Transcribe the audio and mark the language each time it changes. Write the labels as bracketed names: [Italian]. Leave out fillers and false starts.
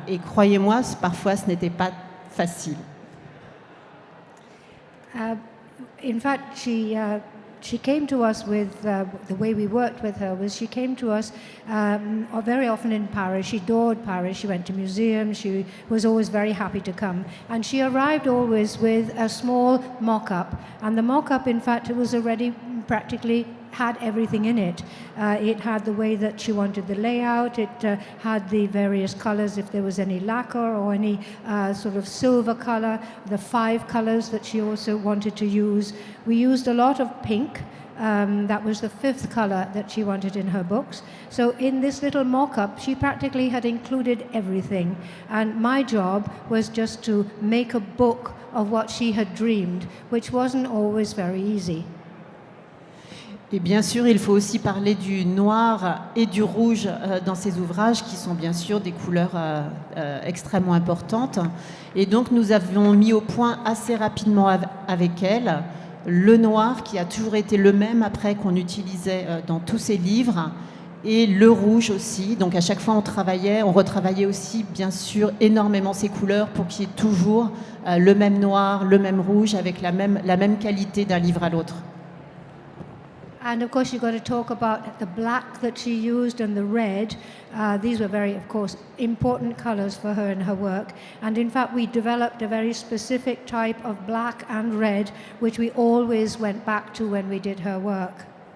[French] Et croyez-moi, parfois, ce n'était pas facile. [English] In fact, she came to us with, the way we worked with her was she came to us very often in Paris. She adored Paris. She went to museums. She was always very happy to come. And she arrived always with a small mock-up. And the mock-up, in fact, it was already practically had everything in it. It had the way that she wanted the layout. It had the various colors, if there was any lacquer or any sort of silver color, the 5 colors that she also wanted to use. We used a lot of pink. That was the 5th color that she wanted in her books. So in this little mock-up, she practically had included everything. And my job was just to make a book of what she had dreamed, which wasn't always very easy. [French] Et bien sûr, il faut aussi parler du noir et du rouge dans ces ouvrages, qui sont bien sûr des couleurs extrêmement importantes. Et donc, nous avions mis au point assez rapidement avec elle le noir, qui a toujours été le même après qu'on utilisait dans tous ces livres, et le rouge aussi. Donc, à chaque fois, on retravaillait aussi, bien sûr, énormément ces couleurs pour qu'il y ait toujours le même noir, le même rouge, avec la même qualité d'un livre à l'autre. [English] And of course, you've got to talk about the black that she used and the red. These were very, of course, important colors for her in her work. And in fact, we developed a very specific type of black and red, which we always went back to when we did her work.